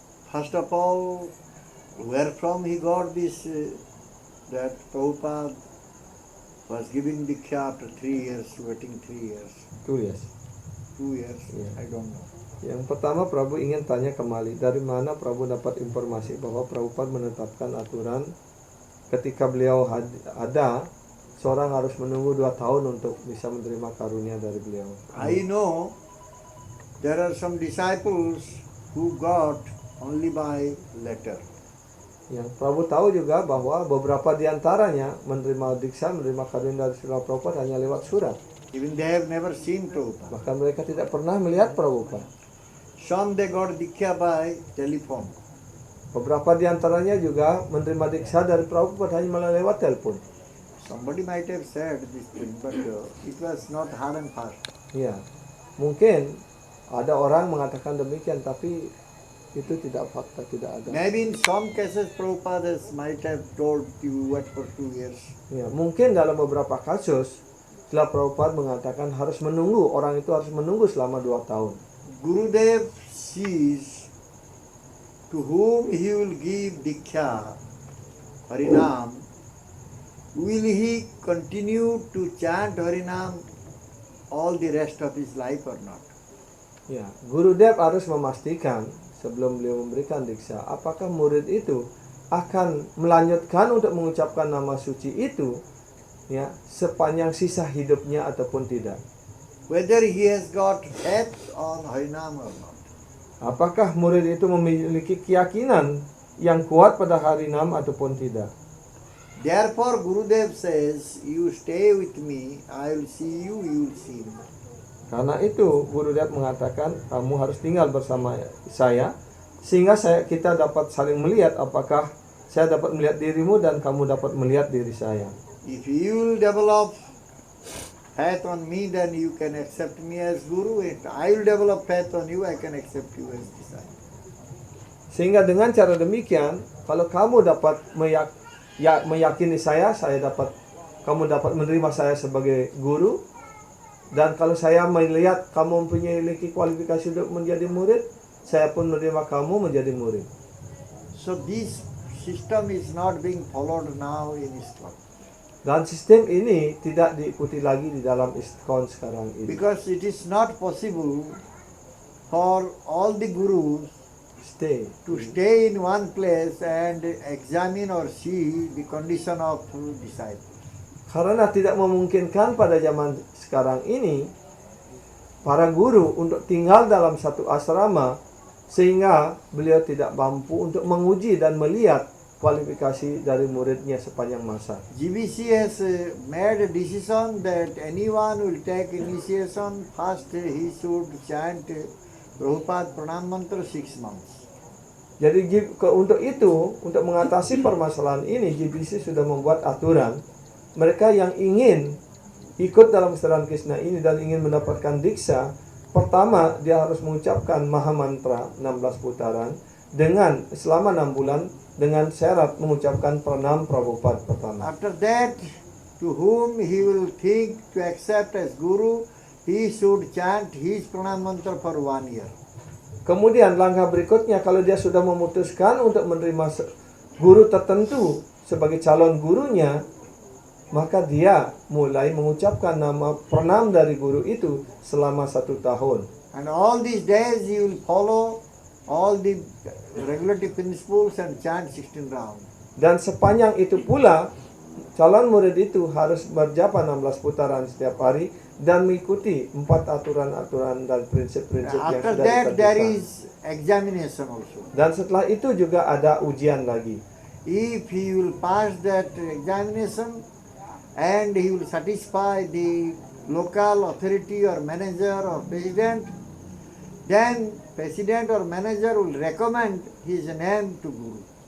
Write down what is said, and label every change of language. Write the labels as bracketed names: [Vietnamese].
[English] First of all, where from he got this, that Prabhupada was giving Diksha after 3 years, waiting 3 years. 2 years. 2 years, Yeah. I don't know. [Indonesian] Yang pertama, Prabu ingin tanya kembali, dari mana Prabu dapat informasi bahwa Prabhupada menetapkan aturan ketika beliau ada, seorang harus menunggu 2 tahun untuk bisa menerima karunia dari beliau. [English] I know there are some disciples who got only by letter. [Indonesian] Yang Prabu tahu juga bahwa beberapa di antaranya menerima diksha, menerima karunia dari Srila Prabhupada hanya lewat surat. [English] Even they have never seen Prabhupada. [Indonesian] Bahkan mereka tidak pernah melihat Prabhupada. [English] Some they got Diksha by telephone. [Indonesian] Beberapa di antaranya juga menerima diksha dari Prabhupada hanya melalui lewat telepon. [English] Somebody might have said this thing, but it was not hard and fast. [Indonesian] Ya, mungkin ada orang mengatakan demikian, tapi itu tidak fakta, tidak ada. [English] Maybe in some cases Prabhupada might have told you wait for 2 years. [Indonesian] Ya, mungkin dalam beberapa kasus setelah Prabhupada mengatakan harus menunggu, orang itu harus menunggu selama 2 tahun. [English] Gurudev sees to whom he will give Diksha, Harinam, will he continue to chant Harinam all the rest of his life or not? [Indonesian] Ya, Gurudev harus memastikan sebelum beliau memberikan diksha, apakah murid itu akan melanjutkan untuk mengucapkan nama suci itu ya sepanjang sisa hidupnya ataupun tidak. [English] Whether he has got faith on Harinam or not. [Indonesian] Apakah murid itu memiliki keyakinan yang kuat pada Harinam ataupun tidak. [English] Therefore Gurudev says, you stay with me, I will see you, you will see me. [Indonesian] Karena itu Gurudev mengatakan kamu harus tinggal bersama saya sehingga kita dapat saling melihat, apakah saya dapat melihat dirimu dan kamu dapat melihat diri saya. [English] If you will develop faith on me, then you can accept me as Guru. If I will develop faith on you, I can accept you as disciple. [Indonesian] Sehingga dengan cara demikian, kalau kamu dapat meyakini saya dapat, kamu dapat menerima saya sebagai guru. Dan kalau saya melihat kamu memiliki kualifikasi untuk menjadi murid, saya pun menerima kamu menjadi murid. [English] So this system is not being followed now in Islam. [Indonesian] Dan sistem ini tidak diikuti lagi di dalam ISKCON sekarang ini. [English] Because it is not possible for all the gurus to stay in one place and examine or see the condition of disciples. [Indonesian] Karena tidak memungkinkan pada zaman sekarang ini para guru untuk tinggal dalam satu asrama sehingga beliau tidak mampu untuk menguji dan melihat kualifikasi dari muridnya sepanjang masa. [English] GBC has made a decision that anyone will take initiation, first he should chant Prabhupada Pranam Mantra 6 months. [Indonesian] Jadi untuk itu, untuk mengatasi permasalahan ini, GBC sudah membuat aturan. Mereka yang ingin ikut dalam kesadaran Krishna ini dan ingin mendapatkan diksa, pertama dia harus mengucapkan Maha Mantra 16 putaran dengan selama 6 bulan dengan syarat mengucapkan pranam Prabhupada pertama. [English] After that, to whom he will think to accept as guru, he should chant his pranam mantra for 1 year. [Indonesian] Kemudian langkah berikutnya, kalau dia sudah memutuskan untuk menerima guru tertentu sebagai calon gurunya, maka dia mulai mengucapkan nama pranam dari guru itu selama 1 tahun. [English] And all these days he will follow all the regulative principles and chant 16 rounds. [Indonesian] Dan sepanjang itu pula, calon murid itu harus berjapa 16 putaran setiap hari dan mengikuti 4 aturan-aturan dan prinsip-prinsip yang [English] After [Indonesian] sudah [English] that, there [Indonesian] ditentukan. [English] is examination also. [Indonesian] Dan setelah itu juga ada ujian lagi. [English] If he will pass that examination and he will satisfy the local authority or manager or president, then president or manager will recommend his name to guru.